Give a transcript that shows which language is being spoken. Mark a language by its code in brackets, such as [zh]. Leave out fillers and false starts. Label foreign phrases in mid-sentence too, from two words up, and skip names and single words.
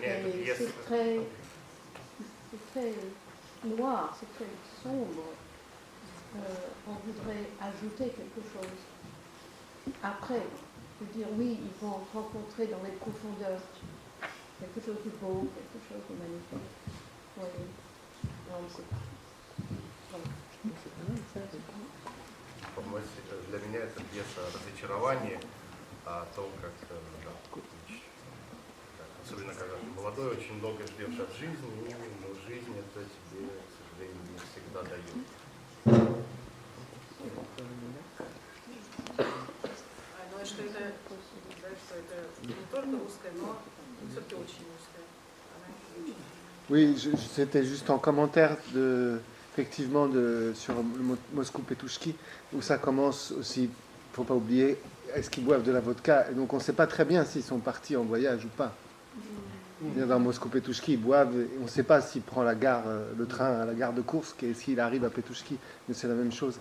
[fr] Et c'est très noir, c'est très sombre. On voudrait ajouter quelque chose. Après, de dire oui, ils vont rencontrer dans les profondeurs quelque chose de beau, quelque chose de magnifique. Oui, non, c'est pas. [ru] Для меня это пьеса о разочаровании, о том, как, особенно когда ты молодой, очень много ждешь от жизни, но жизнь это тебе, к сожалению, не всегда дает. Ну, что это, что это не только русская, но все-таки очень русская. [fr] Oui, c'était juste en commentaire effectivement sur Moscou Petouchki, où ça commence aussi, il ne faut pas oublier, est-ce qu'ils boivent de la vodka? Et donc on ne sait pas très bien s'ils sont partis en voyage ou pas. Dans Moscou Petouchki, ils boivent, et on ne sait pas s'il prend le train à la gare de Koursk et s'il arrive à Petouchki, mais c'est la même chose.